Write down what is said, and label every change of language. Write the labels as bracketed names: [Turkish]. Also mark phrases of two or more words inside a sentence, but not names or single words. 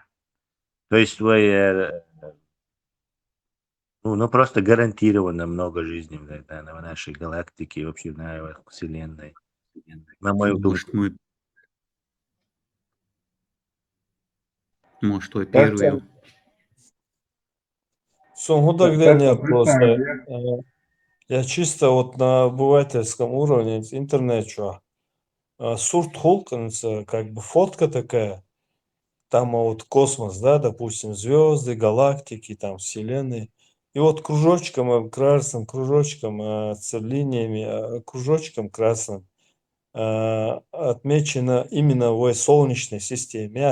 [Russian] То есть просто гарантированно много жизни в нашей галактике и вообще на Вселенной. На мою душу. Может, то первые. Нет, просто я чисто вот на обывательском уровне интернет, [Chechen] сурт холканца, [Russian] как бы фотка такая, там вот космос, да, допустим, звезды, галактики, там вселенные, и вот кружочком красным, кружочком с линиями, кружочком красным отмечено именно в Солнечной системе.